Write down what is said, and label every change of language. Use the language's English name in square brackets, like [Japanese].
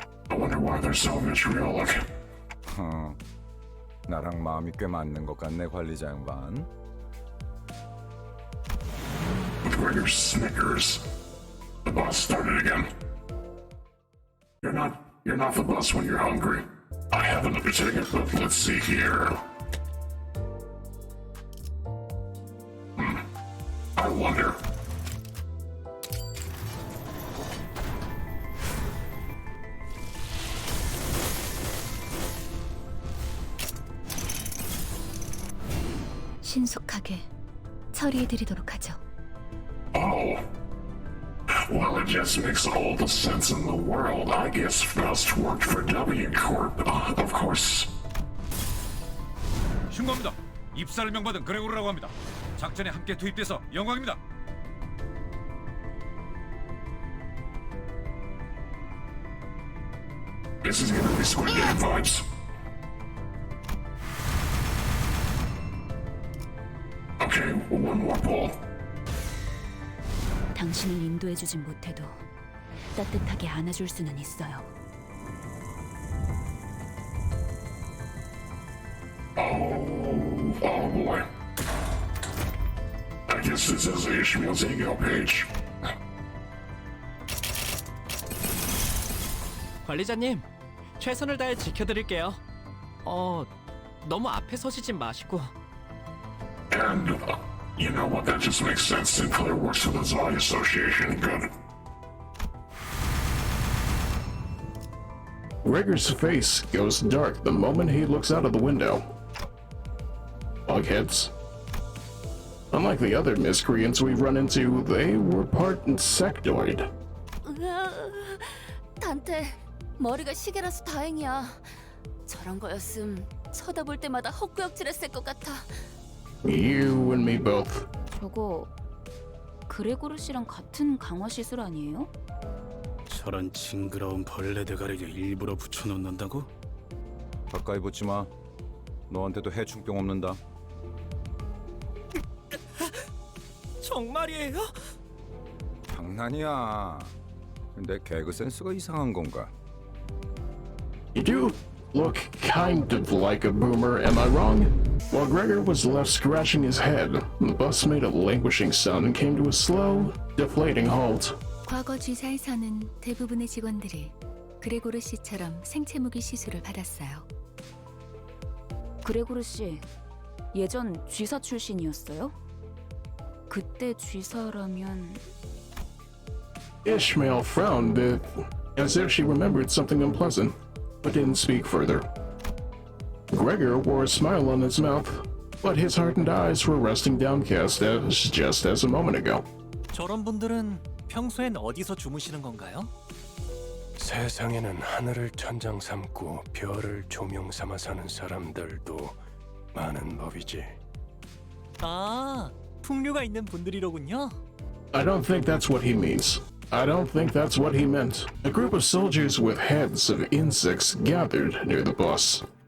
[English] I wonder why they're so vitriolic. [Korean] 나랑 마음이 꽤 맞는 것 같네, 관리자 양반. [English] With Gregor snickers, the boss started again. You're not the boss when you're hungry. I have another ticket, but let's see here. I wonder. [Korean] 신속하게 처리해드리도록 하죠. [English] Oh. Well, it just makes all the sense in the world. I guess Faust worked for W Corp, of course. [Korean] 신고합니다. 입사를 명받은 그레고르라고 합니다. 작전에 함께 투입돼서 영광입니다. [English] This is gonna be Squid Game vibes. Okay, one more pull. [Korean] 당신을 인도해주진 못해도 따뜻하게 안아줄 수는 있어요. [English] Oh boy. I guess this is Ishmael's ego page. [Korean] 관리자님, 최선을 다해 지켜드릴게요. 너무 앞에 서시진 마시고. [English] And, you know what, that just makes sense. Sinclair works for the Zai Association. Good. Gregor's face goes dark the moment he looks out of the window. Bugheads. Unlike the other miscreants we've run into, they were part insectoid. [Korean] 단테, 머리가 시계라서 다행이야. 저런 거였음 쳐다볼 때마다 헛구역질했을 것 같아. [English] You and me both. [Korean] 저거 그레고르 씨랑 같은 강화 시술 아니에요? 저런 징그러운 벌레 대가리를 일부러 붙여놓는다고? 가까이 붙지 마. 너한테도 해충병 없는다. 정말이에요? 장난이야. 내 개그 센스가 이상한 건가? [English] You do look kind of like a boomer, am I wrong? While Gregor was left scratching his head, the bus made a languishing sound and came to a slow, deflating halt. [Korean] 과거 쥐사에서는 대부분의 직원들이 그레고르 씨처럼 생체 무기 시술을 받았어요. 그레고르 씨 예전 쥐사 출신이었어요? 그때 쥐사라면 [English] Ishmael frowned as if she remembered something unpleasant, but didn't speak further. Gregor wore a smile on his mouth, but his hardened eyes were resting downcast just as a moment ago. [Korean] 저런 분들은 평소엔 어디서 주무시는 건가요? 세상에는 하늘을 천장 삼고 별을 조명 삼아 사는 사람들도 많은 법이지. 아, 풍류가 있는 분들이로군요. [English] I don't think that's what he means. I don't think that's what he meant. A group of soldiers with heads of insects gathered near the bus.